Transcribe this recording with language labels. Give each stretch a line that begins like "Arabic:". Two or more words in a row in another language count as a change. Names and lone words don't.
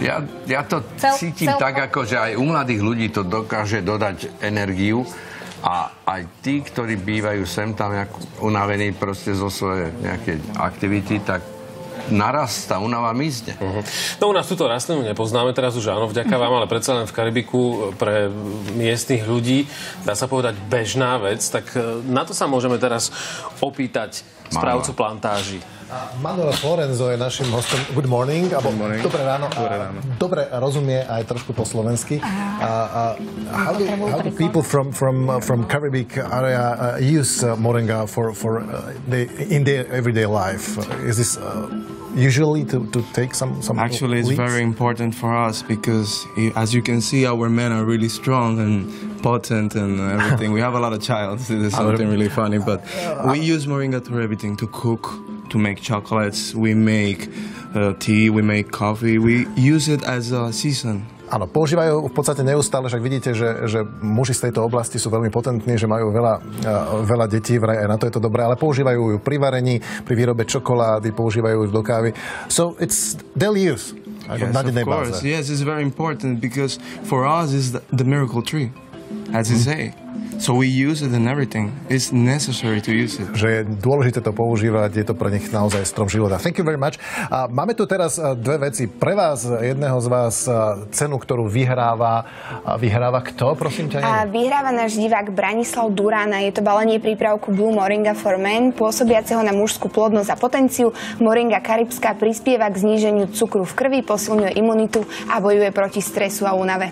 Slovak: Ja to cítim tak, ako že aj u mladých ľudí to dokáže dodať energiu a aj tí, ktorí bývajú sem tam unavení proste zo svojej nejakej aktivity, tak naraz tá únava mizne. No u nás túto rastlinu nepoznáme, teraz už áno, vďaka vám, ale predsa len v Karibiku pre miestnych ľudí, dá sa povedať, bežná vec, tak na to sa môžeme teraz opýtať správcu plantáži. Manuel Florenzo je našim hostom.
English: Good morning.
Slovak: Dobré ráno. Dobre rozumie aj trošku po slovensky.
English: How do people from Caribbean area use moringa in their everyday life? Is this usually to take some Actually, it's very important for us because, as you can see, our men are really strong and potent and everything. We have a lot of childs. This is something really funny, but we use moringa for everything, to cook, to make chocolates, we make tea, we make coffee. We use it as a season.
Slovak: Áno, používajú v podstate neustále, však vidíte, že muži z tejto oblasti sú veľmi potentní, že majú veľa detí, vraj aj na to je to dobré, ale používajú ju pri varení, pri výrobe čokolády, používajú ju do kávy.
English: So it's daily use. Yes, of course. Yes, it's very important because for us it's the miracle tree, as you say. So we use it in everything. It's necessary to use it.
Slovak: Že je dôležité to používať, je to pre nich naozaj strom života.
English: Thank you very much.
Slovak: Máme tu teraz dve veci. Pre vás, jedného z vás, cenu, ktorú vyhráva kto, prosím ťa? Vyhráva náš divák Branislav Durána. Je to balenie prípravku Blue Moringa for Men, pôsobiaceho na mužskú plodnosť a potenciu. Moringa karibská prispieva k zníženiu cukru v krvi, posilňuje imunitu a bojuje proti stresu a únave.